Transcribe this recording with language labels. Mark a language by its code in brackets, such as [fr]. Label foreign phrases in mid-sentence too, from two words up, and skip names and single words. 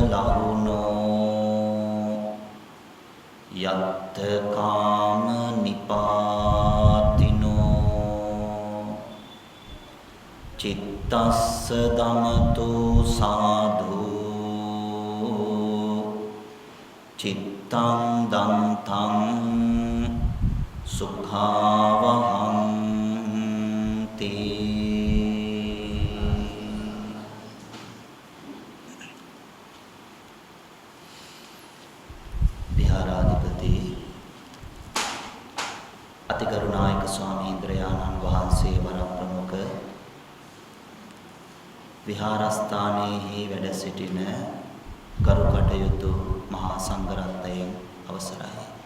[pi] ලහුනෝ යත්ත කාම නිපාතිනෝ චිත්තස්ස දමතු සාධු චිත්තං දන්තං සුඛාවහං විහාරාධිපති [si] අතිකරුණායක ස්වාමීන්ද්‍රයාණන් වහන්සේ වරප්‍රමුඛ විහාරස්ථානයේහි වැඩ සිටින ගරු කටයුතු මහා සංඝරත්නයන් අවසරයි.